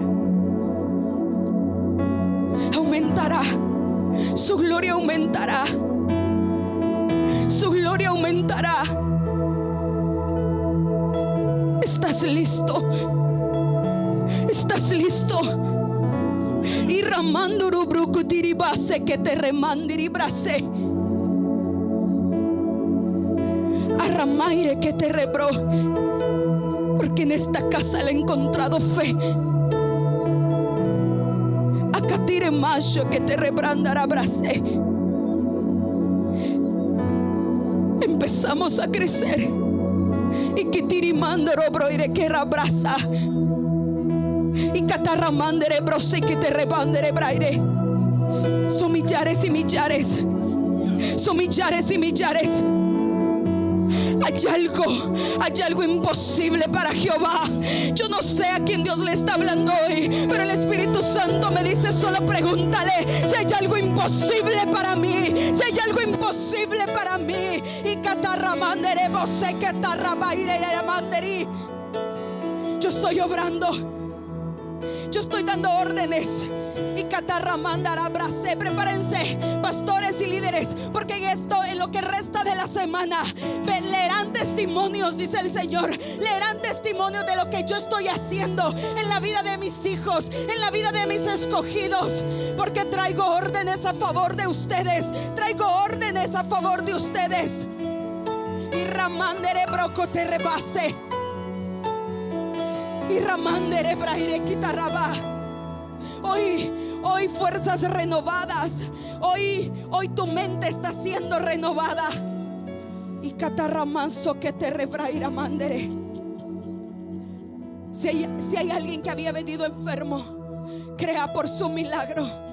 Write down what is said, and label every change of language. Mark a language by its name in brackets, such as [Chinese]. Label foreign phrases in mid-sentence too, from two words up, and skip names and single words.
[Spanish] Aumentará. Su gloria aumentará. Su gloria aumentará. ¿Estás listo? ¿Estás listo? Y ramanduru brucutiribase que te remandiribrase. Arramaire que te rebró. Porque en esta casa le he encontrado fe. Acatire macho que te rebrandará brase. Empezamos a crecer. Y que tirimandero broire que rabraza. Y catarramandere brose que te rebandere braire. Son millares y millares. Son millares y millares. Hay algo imposible para Jehová. Yo no sé a quién Dios le está hablando hoy, pero el Espíritu Santo me dice: solo pregúntale si hay algo imposible para mí, si hay algo imposible para mí. Y catarramandere brose que tarrabaire manderi. Yo estoy obrando. Yo estoy dando órdenes. Y catarramandara brase. Prepárense, pastores y líderes, porque en lo que resta de la semana leerán testimonios, dice el Señor. Leerán testimonios de lo que yo estoy haciendo en la vida de mis hijos, en la vida de mis escogidos. Porque traigo órdenes a favor de ustedes. Traigo órdenes a favor de ustedes. Y ramandere broco te rebase. Y ramandere braire quitarraba. Hoy fuerzas renovadas. Hoy tu mente está siendo renovada. Y catarramanso que te rebraira mandere. Si hay alguien que había venido enfermo, crea por su milagro.